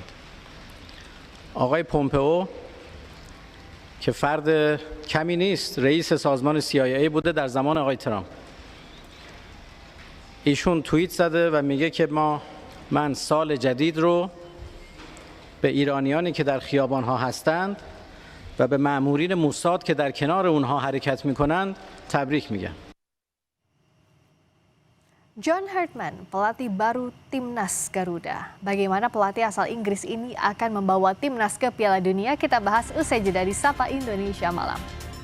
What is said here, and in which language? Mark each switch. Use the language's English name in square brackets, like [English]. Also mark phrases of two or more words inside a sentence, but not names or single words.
[Persian] آقای پومپئو که فرد کمی نیست، رئیس سازمان CIA بوده در زمان آقای ترامپ. ایشون توییت زده و میگه که من سال جدید رو به ایرانیانی که در خیابان‌ها هستند و به مأمورین موساد که در کنار اونها حرکت میکنند تبریک میگم. [Indonesian] John Hartman, pelatih baru Timnas Garuda. Bagaimana pelatih asal Inggris ini akan membawa timnas ke Piala Dunia? Kita bahas usai jeda di Sapa Indonesia Malam.